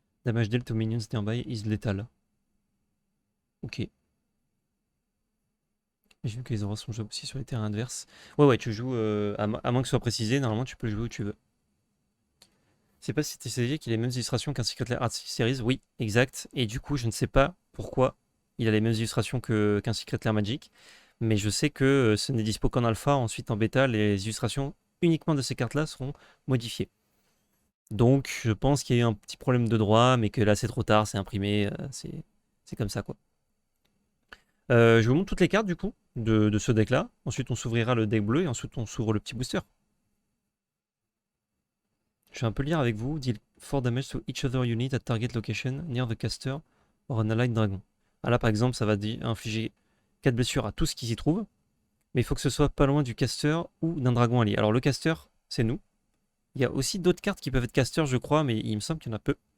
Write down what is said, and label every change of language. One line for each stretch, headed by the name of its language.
English: Damage dealt to minions nearby is lethal. Ok.
French: J'ai vu que les auras sont jouables aussi sur les terrains adverses. Ouais, tu joues, à moins que ce soit précisé, normalement tu peux jouer où tu veux. Je sais pas si c'était essayé qu'il a les mêmes illustrations qu'un Secret Lair Art Series. Oui, exact. Et du coup, je ne sais pas pourquoi il a les mêmes illustrations qu'un Secret Lair Magic. Mais je sais que ce n'est dispo qu'en alpha. Ensuite, en bêta, les illustrations uniquement de ces cartes-là seront modifiées. Donc, je pense qu'il y a eu un petit problème de droit, mais que là, c'est trop tard, c'est imprimé. C'est comme ça, quoi. Je vous montre toutes les cartes, du coup, de ce deck-là. Ensuite, on s'ouvrira le deck bleu et ensuite, on s'ouvre le petit booster. Je vais un peu lire avec vous.
English: Deal 4 damage to each other unit at target location near the caster or an allied dragon.
French: Ah là, par exemple, ça va infliger 4 blessures à tout ce qui s'y trouve. Mais il faut que ce soit pas loin du caster ou d'un dragon allié. Alors, le caster, c'est nous. Il y a aussi d'autres cartes qui peuvent être caster, je crois, mais il me semble qu'il y en a peu.